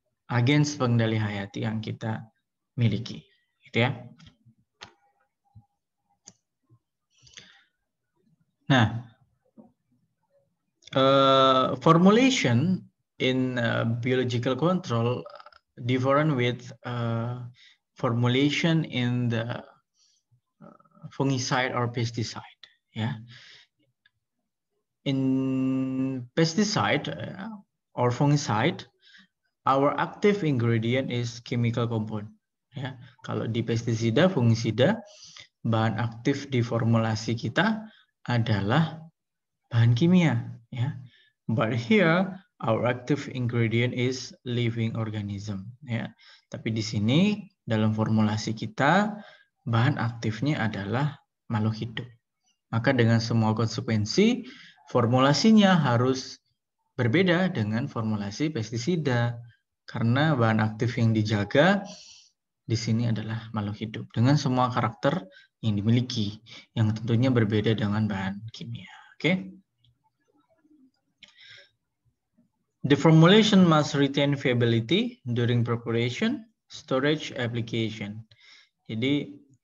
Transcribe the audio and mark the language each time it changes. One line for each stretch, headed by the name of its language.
Indonesian: agens pengendali hayati yang kita miliki,
English: Nah, formulation in biological control different with formulation in the fungicide or pesticide. In pesticide or fungicide, our active ingredient is chemical compound.
Indonesian: Kalau di pestisida, fungisida, bahan aktif di formulasi kita adalah bahan kimia.
English: But here our active ingredient is living organism.
Indonesian: Tapi di sini dalam formulasi kita bahan aktifnya adalah makhluk hidup. Maka dengan semua konsekuensi, formulasinya harus berbeda dengan formulasi pestisida, karena bahan aktif yang dijaga di sini adalah makhluk hidup dengan semua karakter yang dimiliki, yang tentunya berbeda dengan bahan kimia.
English: The formulation must retain viability during preparation, storage, application.
Indonesian: Jadi